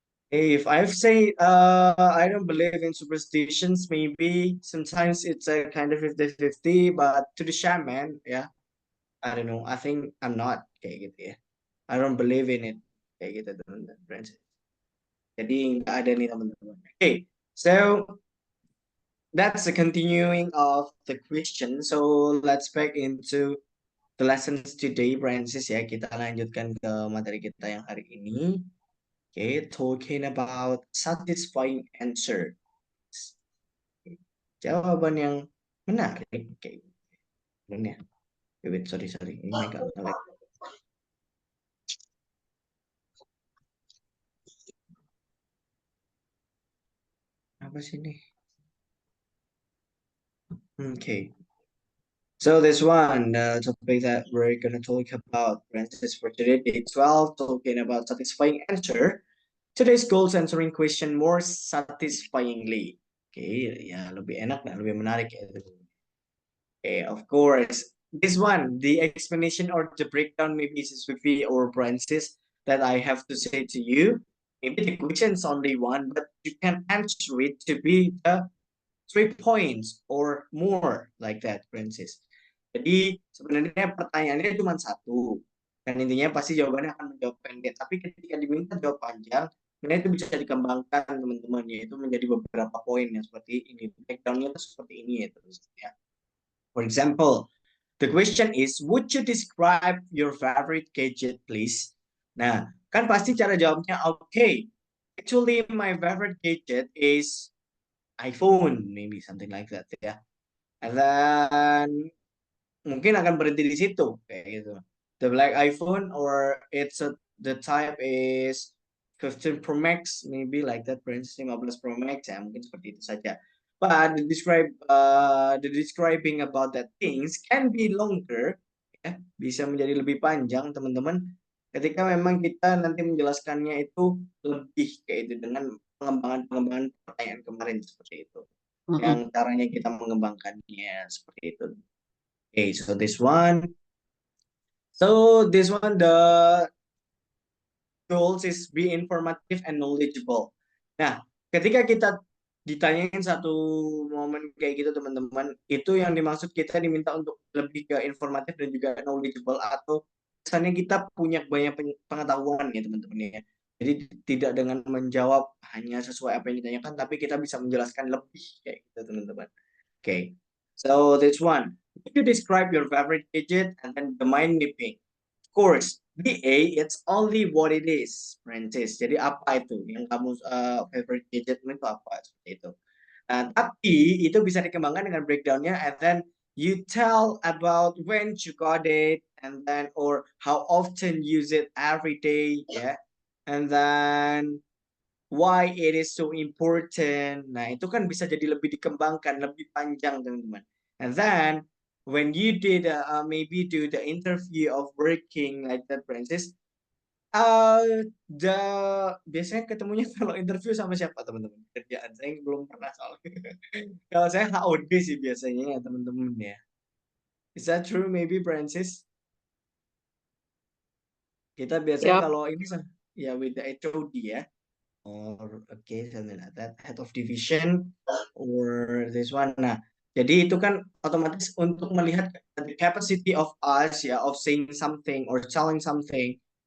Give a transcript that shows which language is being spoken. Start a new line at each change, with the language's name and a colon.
English: If I say I don't believe in superstitions, maybe sometimes it's a kind of 50-50, but to the shaman, yeah, I don't know. I think I'm not
Indonesian: kayak gitu ya.
English: I don't believe in it
Indonesian: kayak gitu, teman-teman, friends. Jadi nggak ada nih, teman-teman.
English: Okay, so that's the continuing of the question. So let's back into the lessons today, Francis, ya.
Indonesian: Kita lanjutkan ke materi kita yang hari ini.
English: Okay, talking about satisfying answer.
Indonesian: Jawaban yang menarik. Oke, benar.
English: Wait, sorry.
Indonesian: Ini mic agak nge-lag. Apa sih ini?
English: Okay. So this one, the topic that we're gonna talk about, Francis, for today, day 12, talking about satisfying answer. Today's goals answering question more satisfyingly.
Indonesian: Okay, ya lebih enak dan lebih menarik ya.
English: Okay, of course. This one, the explanation or the breakdown, maybe is Swiftly or Francis, that I have to say to you. Maybe the question is only one, but you can answer it to be the 3 points or more, like that, Francis.
Indonesian: Jadi sebenarnya pertanyaannya cuma satu. Dan intinya pasti jawabannya akan menjawab pendek. Tapi ketika diminta jawab panjang, sebenarnya itu bisa dikembangkan, teman-teman, yaitu menjadi beberapa poin yang seperti ini. Breakdownnya itu seperti ini ya, terus ya.
English: For example, the question is, would you describe your favorite gadget, please?
Indonesian: Nah, kan pasti cara jawabnya,
English: okay, actually my favorite gadget is iPhone, maybe something like that, ya. And then
Indonesian: mungkin akan berhenti di situ, kayak gitu.
English: The black iPhone, or the type is 15 Pro Max, maybe like that, for instance, 15 Pro Max,
Indonesian: ya mungkin seperti itu saja.
English: But the describing about that things can be longer, ya,
Indonesian: bisa menjadi lebih panjang, teman-teman. Ketika memang kita nanti menjelaskannya itu lebih kayak itu dengan pengembangan pertanyaan kemarin seperti itu. Yang caranya kita mengembangkannya seperti itu.
English: Okay, so this one. So this one, the goals is be informative and knowledgeable.
Indonesian: Nah, ketika kita ditanyain satu momen kayak gitu, teman-teman, itu yang dimaksud kita diminta untuk lebih ke informatif dan juga knowledgeable, atau kesannya kita punya banyak pengetahuan ya, teman-teman ya. Jadi tidak dengan menjawab hanya sesuai apa yang ditanyakan, tapi kita bisa menjelaskan lebih kayak gitu, teman-teman.
English: Okay, so this one. If you describe your favorite gadget and then the mind mapping. course, BA it's only what it is, Francis.
Indonesian: Jadi apa itu yang kamu favorite gadget itu apa seperti itu. Tapi itu bisa dikembangkan dengan breakdownnya,
English: and then you tell about when you got it, and then or how often use it every day, yeah, and then why it is so important.
Indonesian: Nah, itu kan bisa jadi lebih dikembangkan, lebih panjang, teman-teman.
English: And then when you did maybe do the interview of working like that, Francis, the
Indonesian: biasanya ketemunya kalau interview sama siapa, teman-teman? Kerjaan saya belum pernah soalnya. Kalau saya HOD sih biasanya ya, teman-teman ya.
English: Is that true maybe, Francis?
Indonesian: Kita biasanya
English: Yep.
Indonesian: kalau ini ya
English: with the HOD
Indonesian: ya.
English: Or okay, something like that, head of division or this one.
Indonesian: Nah, jadi itu kan otomatis untuk melihat
English: the capacity of us ya, of saying something or telling something.